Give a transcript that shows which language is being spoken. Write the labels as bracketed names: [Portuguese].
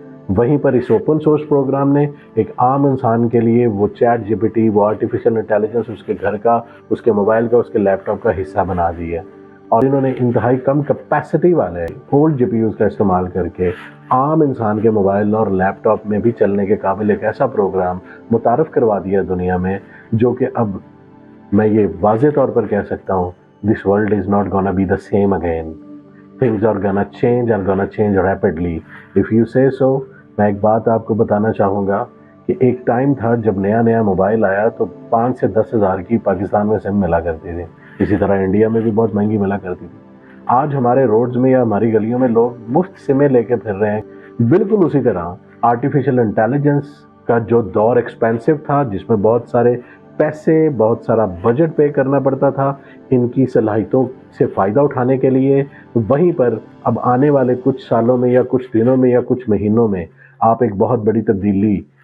[Urdu] وہیں پر اس open source programme نے ایک عام انسان کے لیے وہ چیٹ GPT، وہ آرٹیفیشل انٹیلیجنس اس کے گھر کا، اس کے موبائل کا، اس کے لیپ ٹاپ کا حصہ بنا دی ہے، اور انہوں نے انتہائی کم کیپیسٹی والے اولڈ GPUs کا استعمال کر کے عام انسان کے موبائل اور لیپ ٹاپ میں بھی چلنے کے قابل ایک ایسا پروگرام متعارف کروا دیا دنیا میں، جو کہ اب میں یہ واضح طور پر کہہ سکتا ہوں [English] this world is not gonna be the same again. Things are gonna change and gonna change rapidly. If you say so، [Urdu] میں ایک بات آپ کو بتانا چاہوں گا کہ ایک ٹائم تھا جب نیا موبائل آیا تو 5 سے 10 ہزار کی پاکستان میں سم ملا کرتی تھی، اسی طرح انڈیا میں بھی بہت مہنگی ملا کرتی تھی۔ آج ہمارے روڈز میں یا ہماری گلیوں میں لوگ مفت سمیں لے کے پھر رہے ہیں۔ بالکل اسی طرح آرٹیفیشل انٹیلیجنس کا جو دور ایکسپینسو تھا، جس میں بہت سارے پیسے، بہت سارا بجٹ پے کرنا پڑتا تھا ان کی صلاحیتوں سے فائدہ اٹھانے کے لیے، وہیں پر اب آنے والے کچھ سالوں میں یا کچھ دنوں میں یا کچھ مہینوں میں آپ ایک بہت بڑی تبدیلی